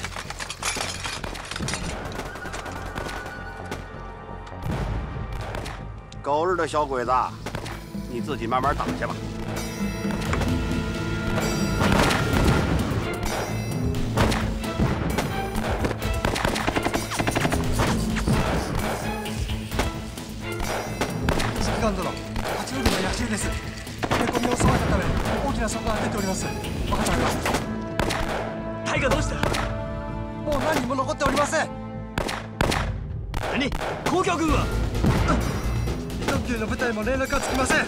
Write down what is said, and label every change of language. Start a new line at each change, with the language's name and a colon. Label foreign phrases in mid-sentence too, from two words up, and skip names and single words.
Chinese: 狗日的小鬼子，你自己慢慢打去吧。
Japanese: 指揮官殿、八路軍の野中です。植え込みを襲われたため大きな損害が出ております。分かっております。隊がどうした？もう何人も残っておりません。何？公共軍は？特急の部隊も連絡がつきません。